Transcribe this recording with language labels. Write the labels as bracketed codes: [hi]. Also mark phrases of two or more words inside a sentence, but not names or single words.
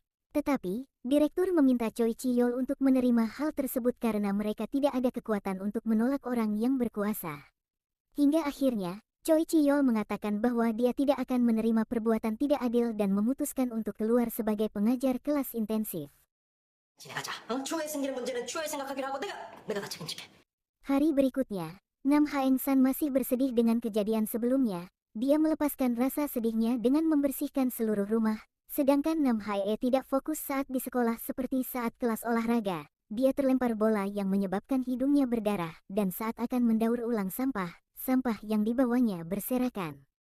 [id] Tetapi, direktur meminta Choi Chiyol untuk menerima hal tersebut karena mereka tidak ada kekuatan untuk menolak orang yang berkuasa. Hingga akhirnya, Choi Chiyol mengatakan bahwa dia tidak akan menerima perbuatan tidak adil dan memutuskan untuk keluar sebagai pengajar kelas intensif. [ko] 진행하자. 추후에 생기는 문제는 추후에 생각하기로 하고 내가 다 책임질게. [id] Hari berikutnya, Nam Haeng-san masih bersedih dengan kejadian sebelumnya. Dia melepaskan rasa sedihnya dengan membersihkan seluruh rumah. Sedangkan Nam Hae tidak fokus saat di sekolah seperti saat kelas olahraga. Dia terlempar bola yang menyebabkan hidungnya berdarah, dan saat akan mendaur ulang sampah yang dibawanya berserakan.